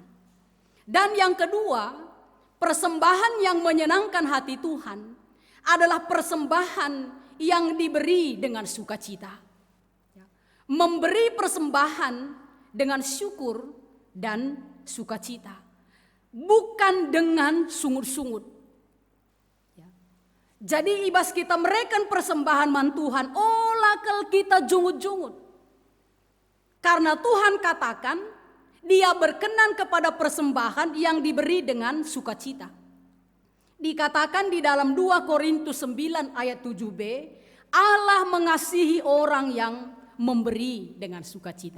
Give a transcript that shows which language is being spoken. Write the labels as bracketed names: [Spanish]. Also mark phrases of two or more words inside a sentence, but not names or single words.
[Indonesian] Dan yang kedua, persembahan yang menyenangkan hati Tuhan adalah persembahan yang diberi dengan sukacita. Memberi persembahan dengan syukur dan sukacita, bukan dengan sungut-sungut. [Batak Karo] Jadi ibas kita mereken persembahan man Tuhan, lakal kita jungut-jungut. [Indonesian] Karena Tuhan katakan, Dia berkenan kepada persembahan yang diberi dengan sukacita. Dikatakan di dalam 2 Korintus 9 ayat 7b, Allah mengasihi orang yang memberi dengan sukacita.